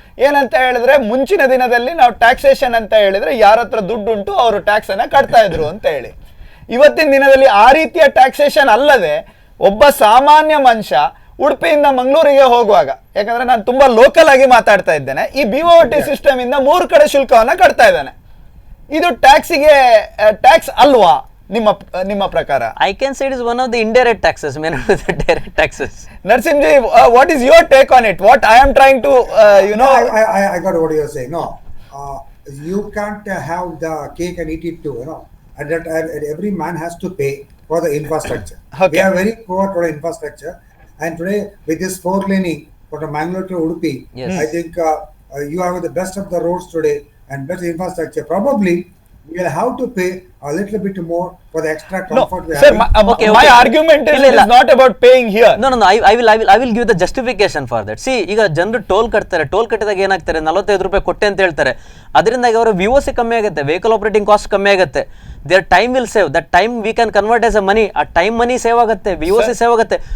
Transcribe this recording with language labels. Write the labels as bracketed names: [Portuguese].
[Kannada] ಏನಂತ ಹೇಳಿದ್ರೆ, ಮುಂಚಿನ ದಿನದಲ್ಲಿ ನಾವು ಟ್ಯಾಕ್ಸೇಷನ್ ಅಂತ ಹೇಳಿದ್ರೆ ಯಾರ ಹತ್ರ ದುಡ್ಡುಂಟು ಅವರು ಟ್ಯಾಕ್ಸ್ ಅನ್ನ ಕಟ್ತಾ ಇದ್ರು ಅಂತ ಹೇಳಿ. ಇವತ್ತಿನ ದಿನದಲ್ಲಿ ಆ ರೀತಿಯ ಟ್ಯಾಕ್ಸೇಷನ್ ಅಲ್ಲದೆ ಒಬ್ಬ ಸಾಮಾನ್ಯ ಮನುಷ್ಯ ಉಡುಪಿಯಿಂದ ಮಂಗಳೂರಿಗೆ ಹೋಗುವಾಗ, ಯಾಕಂದ್ರೆ ನಾನು ತುಂಬಾ ಲೋಕಲ್ ಆಗಿ ಮಾತಾಡ್ತಾ ಇದ್ದೇನೆ, ಈ BOT ಸಿಸ್ಟಮ್ ಇಂದ 3 ಕಡೆ ಶುಲ್ಕವನ್ನ ಕಟ್ತಾ ಇದ್ದಾನೆ. ಇದು ಟ್ಯಾಕ್ಸ್ ಅಲ್ವಾ ನಿಮ್ಮ ಪ್ರಕಾರ? [English] I can say it is one of the indirect taxes, may not be the direct taxes. Narsimji, what is your take on it? What I am trying to, I got what you're saying. No, you can't have the cake and eat it too. And that every man has to pay for the infrastructure. Okay. We are very poor for the infrastructure, and today with this 4-laning from Mangalore to Udupi, Yes. I think you have the best of the roads today and best infrastructure. Probably we will have to pay a little bit more for the extra no, comfort we sir, have. my argument is, [Kannada] ಇಲ್ಲ, [English] it is not about paying here. No, I will give the justification for that. See, [Kannada] ಈಗ ಜನರು toll ಕಟ್ತಾರೆ, toll ಕಟ್ಟಿದಾಗ ಏನಾಗ್ತಾರೆ, 45 ರೂಪಾಯಿ ಕೊಟ್ಟೆ ಅಂತ ಹೇಳ್ತಾರೆ. ಅದರಿಂದಾಗಿ ಅವರ VOC ಕಮ್ಮಿ ಆಗುತ್ತೆ, ವೆಹಿಕಲ್ ಆಪರೇಟಿಂಗ್ ಕಾಸ್ಟ್ ಕಮ್ಮಿ ಆಗುತ್ತೆ, [English] their time will save, that time we can convert as a money, [Kannada] ಆ ಟೈಮ್ ಮನಿ ಸೇವ್ ಆಗುತ್ತೆ, VOC ಸೇವ್ ಆಗುತ್ತೆ.